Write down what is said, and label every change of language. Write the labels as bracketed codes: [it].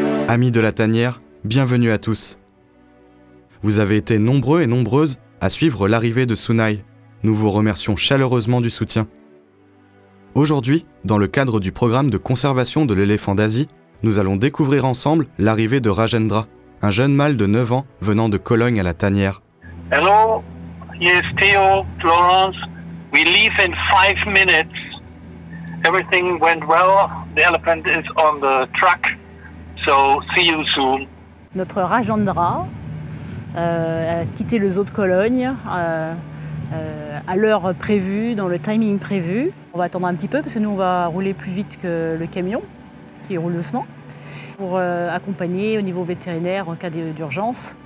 [fr] Amis de la tanière, bienvenue à tous. Vous avez été nombreux et nombreuses à suivre l'arrivée de Sunai. Nous vous remercions chaleureusement du soutien. Aujourd'hui, dans le cadre du programme de conservation de l'éléphant d'Asie, nous allons découvrir ensemble l'arrivée de Rajendra, un jeune mâle de 9 ans venant de Cologne à la tanière. [en] Hello, here's Theo, Florence. We leave in 5 minutes. Everything went well. The elephant is on the truck. So see you soon. [fr] Notre Rajendra a quitté le zoo de Cologne à l'heure prévue, dans le timing prévu. On va attendre un petit peu parce que nous on va rouler plus vite que le camion qui roule doucement pour accompagner au niveau vétérinaire en cas d'urgence.